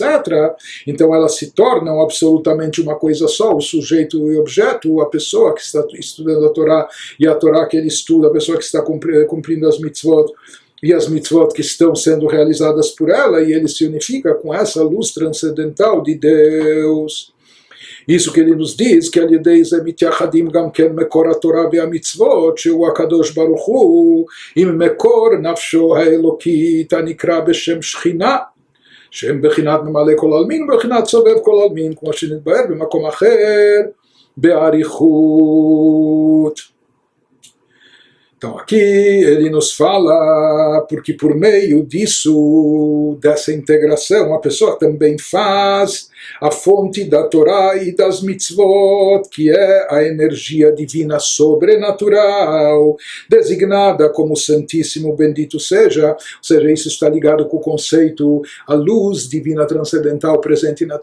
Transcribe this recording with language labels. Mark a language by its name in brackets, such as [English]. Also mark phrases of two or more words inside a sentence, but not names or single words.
[Portuguese] Então elas se tornam absolutamente uma coisa só, o sujeito e o objeto, a pessoa que está estudando a Torá e a Torá que ele estuda, a pessoa que está cumprindo as mitzvot, e as mitzvot que estão sendo realizadas por ela, e ele se unifica com essa luz transcendental de Deus. Isso que ele nos diz, que [Hebrew] על-ידי זה מתייחדים גם כן מקור התורה והמצוות, שהוא הקדוש ברוך הוא, עם מקור נפשו האלוקית הנקרא בשם שכינה, שהם בחינת ממלא כל עלמין ובחינת סובב כל עלמין, כמו שנתבהר במקום אחר, באריכות. [Portuguese] Então aqui ele nos fala, porque por meio disso, dessa integração, a pessoa também faz a fonte da Torá e das mitzvot, que é a energia divina sobrenatural, designada como Santíssimo Bendito seja, ou seja, isso está ligado com o conceito, a luz divina transcendental presente na